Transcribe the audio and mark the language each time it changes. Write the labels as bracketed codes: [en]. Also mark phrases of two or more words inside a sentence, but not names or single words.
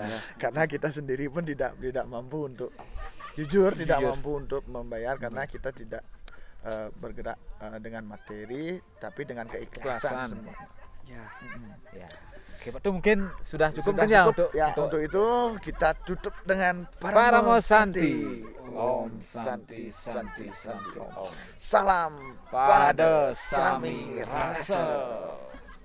[id] Karena kita sendiri pun tidak mampu untuk jujur, tidak mampu untuk membayar, karena kita tidak bergerak dengan materi, tapi dengan keikhlasan Keikhlasan. semua. Ya. Ya. Oke, Pak, itu mungkin sudah cukup Sudah kan ya cukup. Untuk itu kita tutup dengan [sa] Paramo शान्तिः. ॐ शान्तिः शान्तिः शान्तिः ॐ. [id] Salam Pada Sami Sami Rasa.